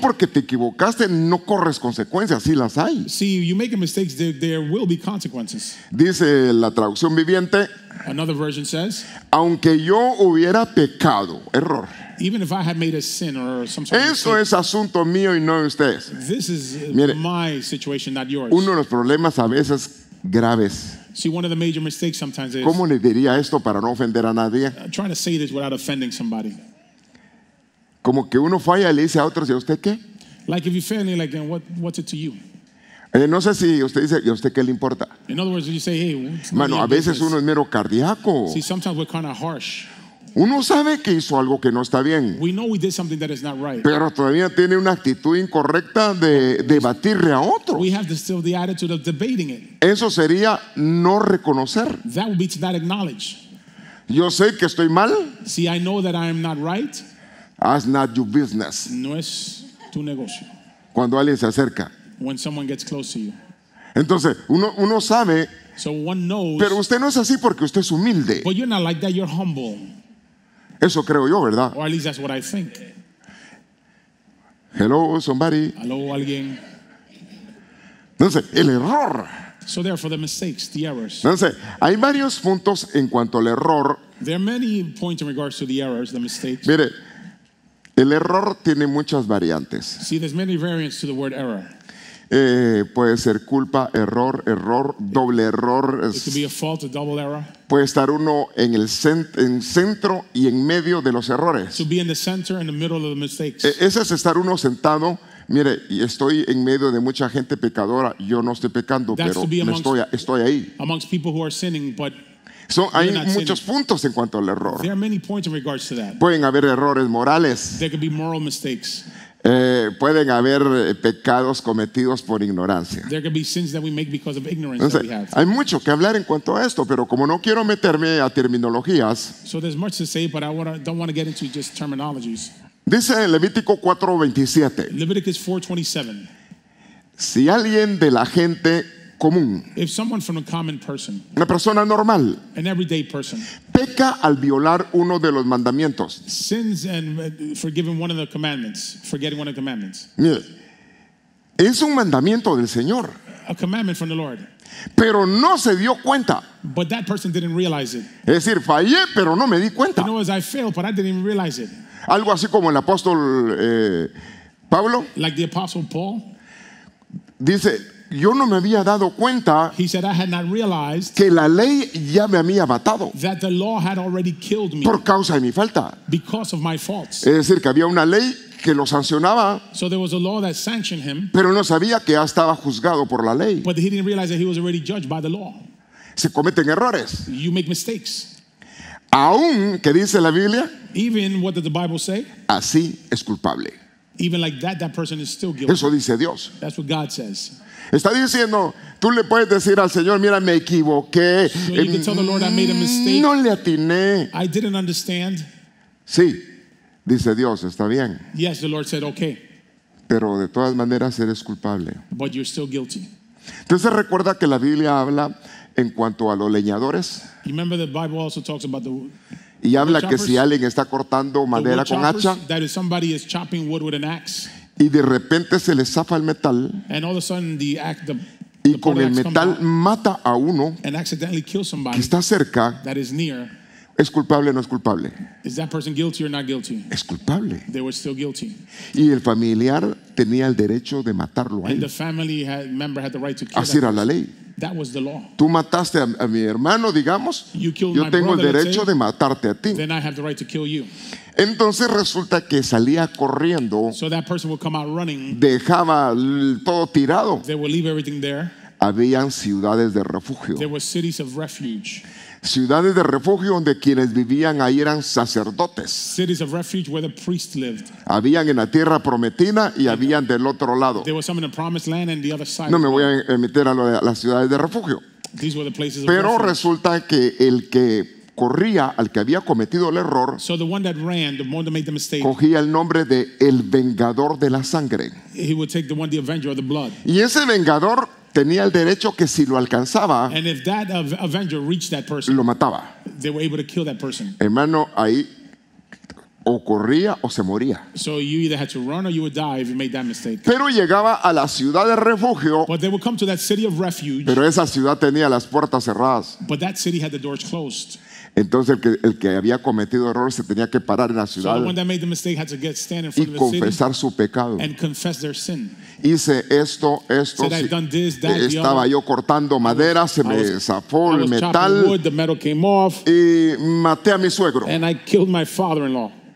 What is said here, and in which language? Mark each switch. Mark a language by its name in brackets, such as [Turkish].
[Spanish] porque te equivocaste, no corres consecuencias, sí las hay. [English] See, you make a mistake, there will be consequences. [Spanish] Dice la traducción viviente, [English] Another version says, [Spanish] aunque yo hubiera pecado, error. [English] even if I had made a sin or some sort of [Spanish] Eso [English] mistake, [Spanish] es asunto mío y no de ustedes. [English] this is [Spanish] Mire, [English] my situation, not yours. [Spanish] Uno de los problemas a veces graves. [English] See, one of the major mistakes sometimes is [Spanish] ¿Cómo le diría esto para no ofender a nadie? [English] trying to say this without offending somebody. [Spanish] Como que uno falla y le dice a otros, ¿y a usted qué? [English] Like if you fail, you're like, what's it to you? [Spanish] No sé si usted dice, ¿y a usted qué le importa? [English] In other words, you say, hey, it's none [Spanish] Mano, [English] of [Spanish] a [English] your [Spanish] veces [English] business. [Spanish] uno es mero cardíaco. [English] See, sometimes we're kind of harsh. [Spanish] Uno sabe que hizo algo que no está bien, [English] We know we did something that is not right. [Spanish] pero todavía tiene una actitud incorrecta de debatirle a otros. [English] We have still the attitude of debating it. [Spanish] Eso sería no reconocer. [English] That would be to not acknowledge. [Spanish] Yo sé que estoy mal. [English] See, I know that I am not right. That's not your business. [Spanish] No es tu negocio. Cuando alguien se acerca. [English] When someone gets close to you. [Spanish] Entonces, uno sabe, [English] So one knows, [Spanish] pero usted no es así porque usted es humilde. [English] but you're not like that, you're humble. [Spanish] Eso creo yo, ¿verdad? [English] Or at least that's what I think. Hello, somebody. [Spanish] Hello, alguien. Entonces, el error. [English] So therefore the mistakes, the errors. [Spanish] Entonces, hay varios puntos en cuanto al error. [English] There are many points in regards to the errors, the mistakes. [Spanish] Mire, El error tiene muchas variantes. [English] See, there's many variants to the word error. [Spanish] Puede ser culpa, error, doble error. [English] It could be a fault, a double error. [Spanish] Puede estar uno en el centro y en medio de los errores. [English] To be in the center and the middle of the mistakes. [Spanish] Ese es estar uno sentado. Mire, y estoy en medio de mucha gente pecadora. Yo no estoy pecando, [English] That's [Spanish] pero [English] to be [Spanish] estoy ahí. [English] Amongst people who are sinning, but [Spanish] Hay [English] not [Spanish] muchos puntos en cuanto al error. [English] there are many points in regards to that. [Spanish] Pueden haber errores morales. [English] There could be moral mistakes. [Spanish] Pueden haber pecados cometidos por ignorancia. [English] There could be sins that we make because of ignorance that we [Spanish] Entonces, [English] have. [Spanish] hay mucho que hablar en cuanto a esto, pero como no quiero meterme a terminologías, [English] So there's much to say, but don't want to get into just terminologies. [Spanish] dice en Levítico 4:27, [English] Leviticus 4:27. [Spanish] si alguien de la gente común, [English] If someone from a common person, [Spanish] una persona normal, [English] an everyday person, [Spanish] peca al violar uno de los mandamientos, [English] sins and forgetting one of the commandments, [Spanish] mire, es un mandamiento del Señor, [English] a commandment from the Lord, [Spanish] pero no se dio cuenta. [English] but that person didn't realize it. [Spanish] Es decir, fallé, pero no me di cuenta. [English] You know, as I failed, but I didn't even realize it. [Spanish] Algo así como el apóstol Pablo [English] Like the Apostle Paul, [Spanish] dice, yo no me había dado cuenta [English] he said, I had not realized [Spanish] que la ley ya me había matado [English] that the law had already killed me [Spanish] por causa de mi falta. [English] because of my faults. [Spanish] Es decir, que había una ley que lo sancionaba, [English] So there was a law that sanctioned him, [Spanish] pero no sabía que ya estaba juzgado por la ley. [English] but he didn't realize that he was already judged by the law. [Spanish] Se cometen errores. [English] You make mistakes. [Spanish] Aún que dice la Biblia, [English] Even what did the Bible say? [Spanish] así es culpable. [English] Even like that, that person is still guilty. [Spanish] Eso dice Dios. [English] That's what God says. [Spanish] Está diciendo, tú le puedes decir al Señor, mira, me equivoqué, [English] So you can tell the Lord, I made a mistake. [Spanish] no le atiné. [English] I didn't understand. [Spanish] Sí, dice Dios, está bien, [English] Yes, the Lord said, okay, [Spanish] pero de todas maneras eres culpable. [English] but you're still guilty. [Spanish] Entonces recuerda que la Biblia habla en cuanto a los leñadores [English] You remember the Bible also talks about the [Spanish] y habla que [English] choppers? [Spanish] si alguien está cortando madera [English] wood [Spanish] con [English] choppers, [Spanish] hacha [English] that is somebody is chopping wood with an axe, [Spanish] y de repente se le zafa el metal [English] and all of a sudden the [Spanish] y [English] part [Spanish] con [English] of [Spanish] el [English] the axe comes [Spanish] metal [English] out [Spanish] mata a uno [English] and accidentally kills [Spanish] que [English] somebody [Spanish] está cerca, [English] that is near. [Spanish] ¿es culpable o no es culpable? [English] Is that person guilty or not guilty? [Spanish] Es culpable. [English] They were still guilty. [Spanish] Y el familiar tenía el derecho de matarlo a [English] And [Spanish] él. [English] the family member had the right to kill [Spanish] Así [English] that [Spanish] era la [English] person. [Spanish] ley. [English] That was the law. [Spanish] Tú mataste a mi hermano, digamos, [English] You killed [Spanish] yo [English] my [Spanish] tengo el [English] brother, let's [Spanish] derecho [English] say. [Spanish] de matarte a ti. [English] Then I have the right to kill you. [Spanish] Entonces resulta que salía corriendo, [English] So that person would come out running. [Spanish] dejaba todo tirado. [English] They would leave everything there. [Spanish] Habían ciudades de refugio. [English] There were cities of refuge. [Spanish] Ciudades de refugio donde quienes vivían ahí eran sacerdotes. [English] Cities of refuge where the priests lived. [Spanish] Habían en la tierra prometida y habían del otro lado. [English] There was some in the promised land and the other side. [Spanish] No me voy a meter a lo de las ciudades de refugio. [English] These were the places of [Spanish] Pero [English] refuge. [Spanish] resulta que el que corría, al que había cometido el error, [English] So the one that ran, the one that made the mistake, [Spanish] cogía el nombre de el vengador de la sangre. [English] he would take the one, the avenger of the blood. [Spanish] Y ese vengador tenía el derecho que si lo alcanzaba, [English] And if that avenger reached that person, [Spanish] lo mataba. [English] they were able to kill that person. [Spanish] Hermano, ahí o corría o se moría. [English] So you either had to run or you would die if you made that mistake. [Spanish] Pero llegaba a la ciudad de refugio, [English] But they would come to that city of refuge, [Spanish] pero esa ciudad tenía las puertas cerradas. [English] but that city had the doors closed. [Spanish] Entonces el que había cometido error se tenía que parar en la [English] So [Spanish] ciudad [English] the one that made the mistake had to stand in [Spanish] y [English] front of the city [Spanish] confesar su pecado. [English] and confess their sin. [Spanish] Hice esto, [English] Said, "I've done this, that, the [Spanish] estaba [English] other. [Spanish] yo cortando madera, se me zafó [English] I [Spanish] el [English] was chopping [Spanish] metal [English] wood, the metal came off, [Spanish] y maté a mi suegro. [English] and I killed my father-in-law.